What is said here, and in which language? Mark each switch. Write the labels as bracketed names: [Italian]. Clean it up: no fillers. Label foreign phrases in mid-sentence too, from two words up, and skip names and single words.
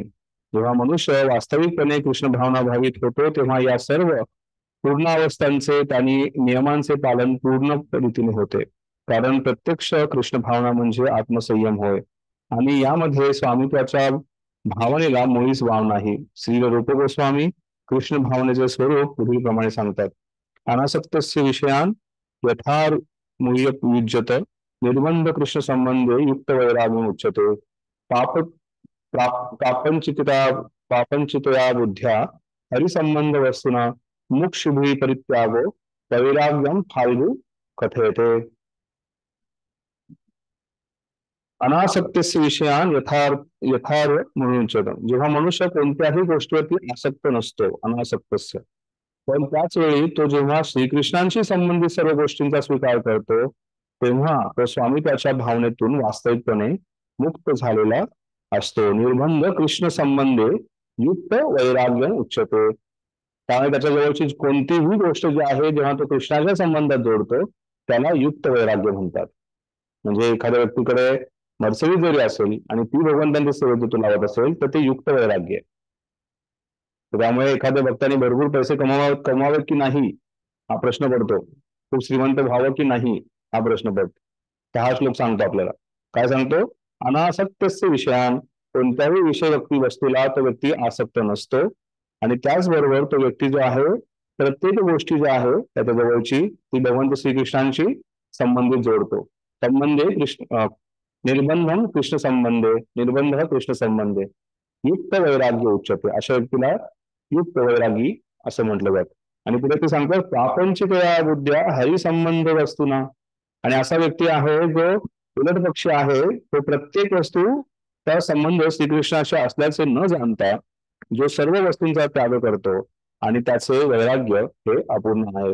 [Marathi] जेव्हा मनुष्य वास्तविकपणे कृष्ण भावना भावित होतो तेव्हा या सर्व पूर्णावस्थांचे त्यांनी नियमांचे पालन पूर्ण रीतीने होते. कारण प्रत्यक्ष कृष्ण भावना म्हणजे आत्मसंयम होय आणि यामध्ये स्वामित्वाच्या भावनेला मुळीच वाव नाही. श्री रूप गोस्वामी कृष्ण भावनेचे स्वरूप पुढील प्रमाणे सांगतात. [Sanskrit] अनासक्तस्य विषयान यथार्मुह्ययुज्यत निर्बंध कृष्ण संबंधे युक्त वैराग्यम उच्यते. पापंचितया बुद्ध्या हरिसंबंध वस्तुना मुक्षुभि परित्यागो वैराग्यम फाल्गु कथयते. अनासक्तस्य विषयान यथार्थ म्हणून उच्यते. [Marathi] जेव्हा मनुष्य कोणत्याही गोष्टीवरती आसक्त नसतो, अनासक्तस्य, पण त्याच वेळी तो जेव्हा श्रीकृष्णांशी संबंधित सर्व गोष्टींचा स्वीकार करतो तेव्हा तो स्वामित्वाच्या भावनेतून वास्तविकपणे मुक्त झालेला असतो. [Sanskrit] निर्बंध कृष्ण संबंधे युक्त वैराग्य उच्चते. [Marathi] त्यामुळे त्याच्या जवळची कोणतीही गोष्ट जी आहे जेव्हा तो कृष्णाच्या संबंधात जोडतो त्याला युक्त वैराग्य म्हणतात. म्हणजे एखाद्या व्यक्तीकडे मर्सिडीज जरी असेल आणि ती भगवंतांच्या सेवेत तो लावत असेल तर ते युक्त वैराग्य आहे. त्यामुळे एखाद्या भक्ताने भरपूर पैसे कमावेत की नाही हा प्रश्न पडतो. खूप श्रीमंत व्हावं की नाही हा प्रश्न पडतो. तर हा श्लोक सांगतो आपल्याला. काय सांगतो? [Sanskrit] अनासक्तस्य विषयान, [Marathi] कोणत्याही विषय व्यक्ती वस्तूला तो व्यक्ती आसक्त नसतो आणि त्याचबरोबर तो व्यक्ती जो आहे प्रत्येक गोष्टी ज्या आहे त्याच्या जवळची ती भगवंत श्रीकृष्णांशी संबंधित जोडतो. [Sanskrit] संबंधे कृष्ण निर्बंधम कृष्ण संबंधे निर्बंध कृष्ण संबंधे युक्त वैराग्य उच्चते. [Marathi] अशा व्यक्तीला युक्त वैरागी असं म्हटलं जातं. आणि पुढे ते सांगतात [Sanskrit] प्रापंचिकया बुद्ध्या हरिसंबंध वस्तूना. [Marathi] आणि असा व्यक्ती आहे जो उलट पक्षी आहे. तो प्रत्येक वस्तू त्या संबंध श्रीकृष्णाशी असल्याचे न जाणता जो सर्व वस्तूंचा त्याग करतो आणि त्याचे वैराग्य हे अपूर्ण आहे.